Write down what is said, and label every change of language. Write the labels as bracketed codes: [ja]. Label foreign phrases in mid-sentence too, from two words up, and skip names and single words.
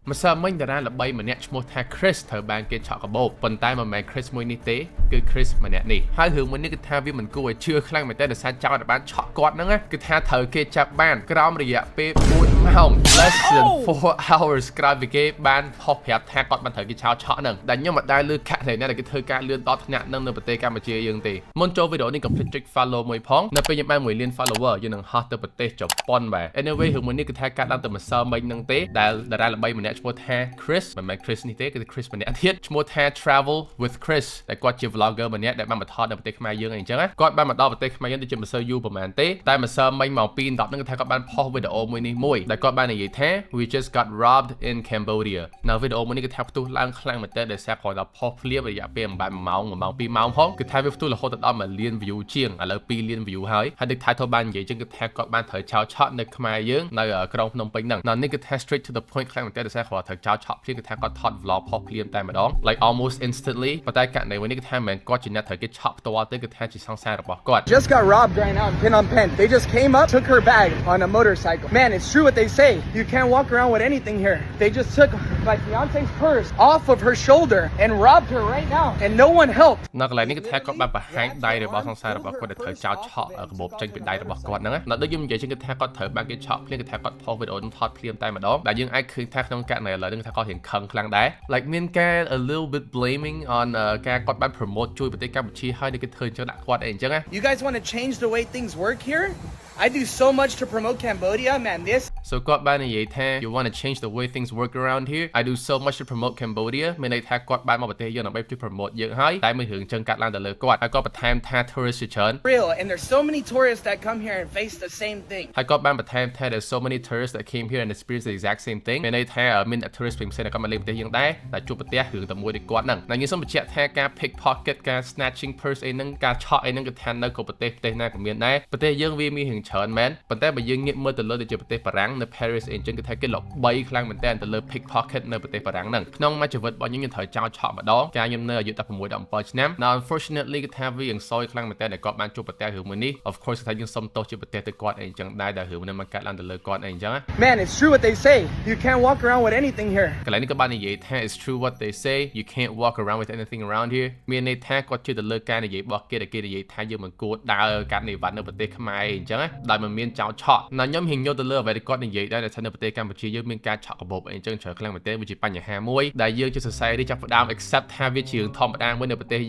[km] ម្សិលមិញតារាល្បីម្នាក់ឈ្មោះថា Chris ត្រូវបានគេឆក់កាបូបប៉ុន្តែមិនមែន Chris មួយនេះទេគឺ Chris ម្នាក់នេះហើយរឿងមួយនេះគឺថាវាមិនគួរឲ្យជឿខ្លាំងមែនតើដោយសារចោលតែបានឆក់គាត់ហ្នឹងគឺថាត្រូវគេចាប់បានក្រោមរយៈពេល4ម៉ោង [en] less than 4 hours [km] ក្រោយពីគេបានផុសប្រាប់ថាគាត់បានត្រូវគេឆោតឆក់ហ្នឹង ដែលខ្ញុំមិនដែលឮខាក់លេណាដែលគេធ្វើការលឿនដល់ថ្នាក់ហ្នឹងនៅប្រទេសកម្ពុជាយើងទេមុនចូលវីដេអូនេះកុំភ្លេចចុច follow មួយផងនៅពេលយើងបាន1លាន follower យើងនឹងហោះទៅប្រទេសជប៉ុនបាទ anyway រឿងមួយនេះគឺថាកាត់ឡើងទៅម្សិលមិញហ្នឹងទេដែល តារាល្បីម្នាក់ឈ្មោះថា Chris មិនមែន Chris នេះទេគឺ Chris ម្នាក់ទៀតឈ្មោះថា Travel with Chris ដែលគាត់ជា vlogger ម្នាក់ដែលបានបន្តនៅប្រទេសខ្មែរយើងអីចឹងគាត់បានមកដល់ប្រទេសខ្មែរយើងដូចជាមិនសូវយូរប្រហែលទេ តែម្សិលមិញមក2 10ហ្នឹងគឺថាគាត់បានផុសវីដេអូមួយនេះមួយដែលគាត់បាននិយាយថា [en] we just got robbed in Cambodia [km] នៅវីដេអូមួយនេះគឺថាផ្ទុះឡើងខ្លាំងមែនតើដោយសារគាត់ដល់ផុសភ្លាមរយៈពេល1ម៉ោង2ម៉ោងផងគឺថាវាផ្ទុះរហូតដល់1លាន view ជាងឥឡូវ2លាន view ហើយដូច title បាននិយាយចឹងគឺថាគាត់បានត្រូវចោលឆក់នៅខ្មែរយើងនៅក្រុងភ្នំពេញហ្នឹងនេះគឺថា [en] straight to the point [km] ខ្លាំងមែនតើដោយសារគាត់ត្រូវចោលឆក់ភ្លាមគឺថាគាត់ថត vlog ផុសភ្លាមតែម្ដង [en] like almost instantly [km] ប៉ុន្តែករណីមួយនេះគឺថាមិនគាត់ជាអ្នកត្រូវគេឆក់ផ្ទាល់ទេគឺថាជាសង្សាររបស់គាត់ [en] Just got robbed right now in Phnom Penh. They just came up, took her bag on a motorcycle. Man, it's true what they say. You can't walk around with anything here. They just took my fiance's purse off of her shoulder and robbed her right now, and no one helped. [km] នៅកន្លែងនេះគឺថាគាត់បានបង្ហាញដៃរបស់សង្សាររបស់គាត់ដែលត្រូវចោលឆក់កាបូបចេញពីដៃរបស់គាត់ហ្នឹងណាដូចខ្ញុំនិយាយចឹងគឺថាគាត់ត្រូវបានគេឆក់ភ្លាមគឺថាគាត់ផុសវីដេអូនឹងថតភ្លាមតែម្ដងដែលយើងអាចឃើញថាក្នុងករណីឥឡូវនេះថាគាត់រៀងខឹងខ្លាំងដែរ like មានការ [en] a little bit blaming on [km] ការគាត់បាន promote ជួយប្រទេសកម្ពុជាហើយនេះគឺធ្វើអញ្ចឹងដាក់គាត់អីអញ្ចឹងណា [en] You guys want to change the way things work here? I do so much to promote Cambodia, man. This. So [km] គាត់បាននិយាយថា [en] you want to change the way things work around here. I do so much to promote Cambodia [km] មានន័យថាគាត់បានមកប្រទេសយើងដើម្បីជួយ promote យើងហើយតែមានរឿងចឹងកាត់ឡើងទៅលើគាត់ហើយគាត់បន្ថែមថា tourist ជាច្រើន [en] Real and there's so many tourists that come here and face the same thing [km] ហើយគាត់បានបន្ថែមថា [en] there's so many tourists that came here and experience the exact same thing [km] មានន័យថាមាន tourist ផ្សេងៗដែលគាត់មកលេងប្រទេសយើងដែរតែជួបប្រទេសរឿងតែមួយដូច គាត់ហ្នឹងហើយខ្ញុំសូមបញ្ជាក់ថាការ pickpocket ការ [en] snatching purse [km] អីហ្នឹងការឆក់អីហ្នឹងគឺថានៅគ្រប់ប្រទេសណាក៏មានដែរប្រទេសយើងវាមានរឿងច្រើនមែនប៉ុន្តែបើយើងងាកមើលទៅលើដូចជាប្រទេសបារាំងនៅ Paris អីចឹងគឺថាគេល្បីខ្លាំងមែនតើទៅលើ pickpocket នៅប្រទេសបារាំងហ្នឹងក្នុងមួយជីវិតរបស់ខ្ញុំត្រូវចោលឆក់ម្ដងការខ្ញុំនៅអាយុ16 17ឆ្នាំ [en] Now unfortunately [km] គឺថាវាយ៉ាងសោយខ្លាំងមែនតើដែលគាត់បានជួបប្រទេសរឿងមួយនេះ [en] of course [km] ថាយើងសុំទោសជាប្រទេសទៅគាត់អីចឹងដែរដែលរឿងនេះมันកាត់ឡើងទៅលើគាត់អីចឹង [en] Man, it's true what they say. You can't walk around with anything here. [km] កន្លែងនេះក៏បាននិយាយថា [en] it's true what they say you can't walk around with anything around here [km] មានន័យថាគាត់ជឿទៅលើការនិយាយរបស់គេដែលគេនិយាយថាយើងមិនគួរដើរកាត់និវត្តន៍នៅប្រទេសខ្មែរអីចឹងដែលមិនមានចោលឆក់ខ្ញុំហ៊ានយកទៅលើអ្វីដែលគាត់និយាយដែរថានៅប្រទេសកម្ពុជាយើងមានការឆក់កាបូបអីចឹងច្រើនខ្លាំងមែនទែនវាជាបញ្ហាមួយដែលយើងជា society ចាប់ផ្ដើម accept ថាវាជារឿងធម្មតាមួយនៅប្រទេស